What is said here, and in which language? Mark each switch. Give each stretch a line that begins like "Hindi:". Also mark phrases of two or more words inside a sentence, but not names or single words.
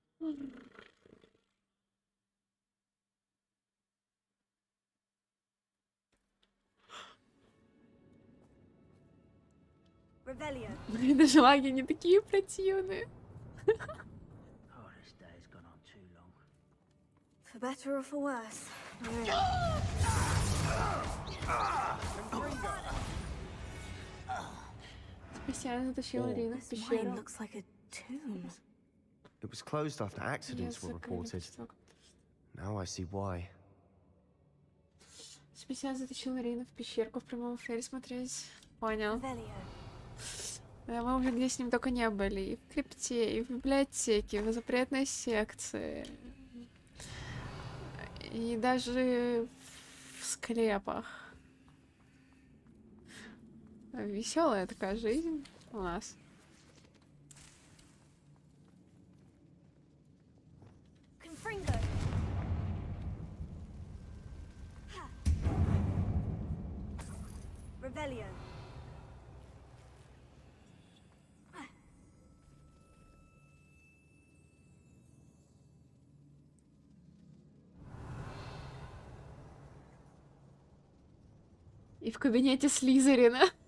Russian: Revelio. Блин, даже лаги не такие противные.
English: Oh, this day's gone on too long. For better or for worse.
Russian: Специально затащила Ирину в
English: This mine
Russian: пещеру.
English: looks like a tomb. It was closed after accidents Yes, were
Russian: закрыли
English: reported.
Russian: песок.
English: Now I see why.
Russian: Специально затащила Ирину в пещерку в прямом эфире смотреть. Понял. Да, мы уже где с ним только не были. И в крипте, и в библиотеке, и в запретной секции. И даже в склепах. Веселая такая жизнь у нас. Confringo. Revelio. И в кабинете Слизерина.